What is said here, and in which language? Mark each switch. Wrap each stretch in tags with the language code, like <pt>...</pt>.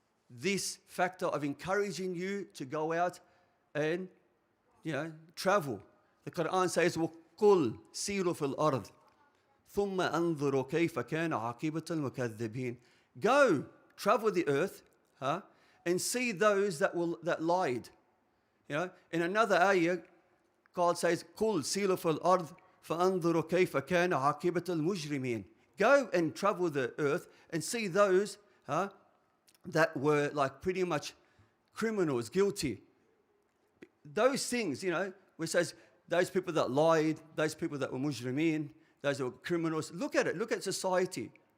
<en>this factor of encouraging you to go out and, travel. The Quran says,</en> <ar>وَقُلْ سِيرُوا فِي الْأَرْضِ ثُمَّ أَنظُرُوا كَيْفَ كَانَ عَاقِبَةَ الْمُكَذِّبِينَ.</ar> <en>Go, travel the earth, and see those that lied. In another ayah, God says,</en> <ar>قُلْ سِيرُوا فِي الْأَرْضِ فَأَنظُرُوا كَيْفَ كَانَ عَاقِبَةَ الْمُجْرِمِينَ.</ar> <en>Go and travel the earth and see those that were like pretty much criminals, guilty. Those things, where it says those people that lied, those people that were mujrimeen, those that were criminals. Look at it. Look at society.</en>